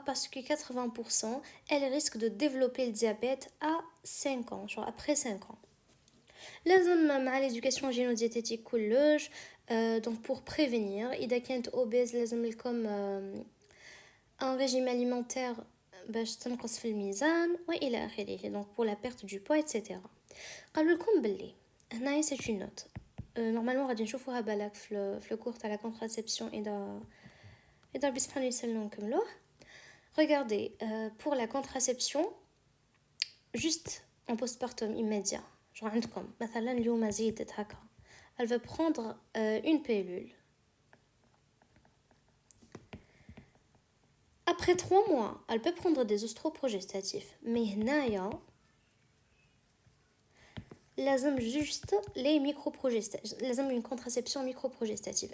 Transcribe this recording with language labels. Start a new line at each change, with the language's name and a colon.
French: Parce que 80%, elle risque de développer le diabète à 5 ans, genre après 5 ans. لازم مع l'éducation génodiététique كلش donc pour prévenir إذا كانت obèse لازم لكم un régime alimentaire
Arabic: باش تنقص في الميزان والى اخره
French: donc pour la perte du poids etc.
Arabic: قالوا لكم باللي هنايا
French: c'est une note normalement
Arabic: غادي نشوفوها بالك في الكور تاع
French: la contraception
Arabic: اذا ربي سبحانه يسلم نكملوه.
French: Regardez, pour la contraception, juste en postpartum immédiat, genre
Arabic: عندكم مثلا اليوم زيدت هكا,
French: elle va prendre une pilule. Après 3 mois, elle peut prendre des ostroprogestatifs. Mais هنايا
Arabic: لازم
French: juste les microprogestatifs, لازم une contraception microprogestative.